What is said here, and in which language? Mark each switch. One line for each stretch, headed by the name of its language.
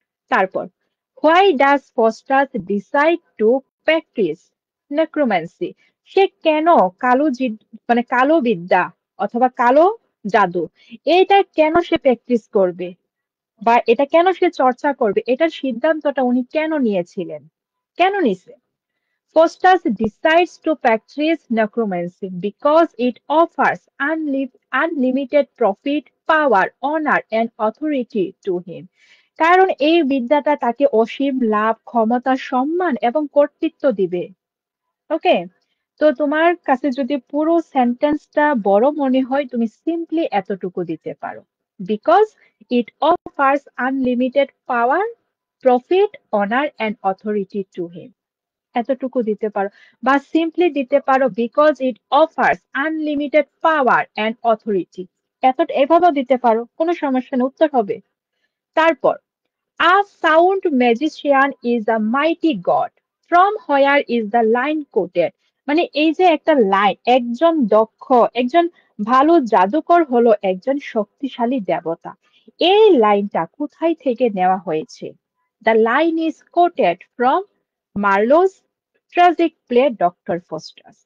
English: তারপর, why does Faustus decide to practise necromancy?
Bangla: সে কেন মানে কালো বিদ্যা অথবা কালো জাদু এটা কেন সে প্র্যাকটিস করবে বা এটা কেন সে চর্চা করবে, এটার সিদ্ধান্তটা উনি কেন নিয়েছিলেন, কেন নিছে?
English: Faustus decides to practice necromancy because it offers unlimited profit, power, honor, and authority to him.
Bangla: কারণ এই বিদ্যাটা তাকে অসীম লাভ, ক্ষমতা, সম্মান এবং কর্তৃত্ব দিবে। ওকে, তো তোমার কাছে যদি পুরো সেন্টেন্সটা বড় মনে হয় তুমি সিম্পলি এতটুকু দিতে পারো,
English: because it offers unlimited power, profit, honour and authority to him,
Bangla: এতটুকু দিতে পারো। বা সিম্পলি দিতে পারো
English: because it offers unlimited power and authority,
Bangla: এভাবেও দিতে পারো, কোনো সমস্যা নেই, উত্তর হবে।
English: তারপর a sound magician is a mighty god. From where is the line quoted?
Bangla: মানে এই যে একটা লাইন, একজন দক্ষ, একজন ভালো জাদুকর হলো একজন শক্তিশালী দেবতা, এই লাইনটা কোথায় থেকে নেওয়া হয়েছে?
English: The line is quoted from Marlowe's tragic play doctor Faustus.